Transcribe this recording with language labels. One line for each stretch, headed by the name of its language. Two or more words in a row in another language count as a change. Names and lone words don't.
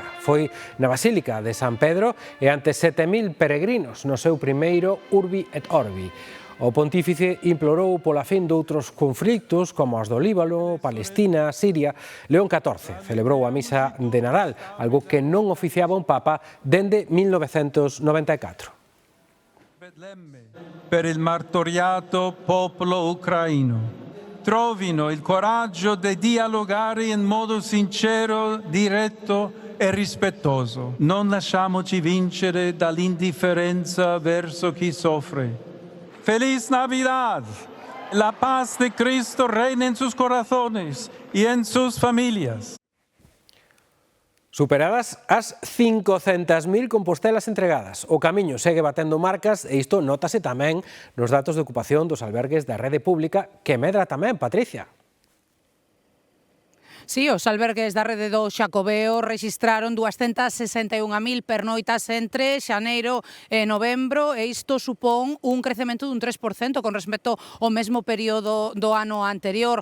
Galician: Foi na Basílica de San Pedro e ante 7.000 peregrinos no seu primeiro
Latin: Urbi et Orbi.
Galician: O pontífice implorou pola fin doutros conflictos como os do Líbano, Palestina, Siria. León XIV celebrou a misa de Nadal, algo que non oficiaba un Papa dende 1994.
Italian: Per il martoriato popolo ucraino. Trovino il coraggio di dialogare in modo sincero, diretto e rispettoso. Non lasciamoci vincere dall'indifferenza verso chi soffre.
Spanish: ¡Feliz Navidad! La paz de Cristo reina en sus corazones y en sus familias.
Galician: Superadas as 500.000 compostelas entregadas. O camiño segue batendo marcas e isto nótase tamén nos datos de ocupación dos albergues da rede pública, que medra tamén, Patricia. Si, os albergues da rede do Xacobeo rexistraron 261.000 pernoitas entre xaneiro e novembro e isto supón un crecemento dun 3% con respecto ao mesmo período do ano anterior.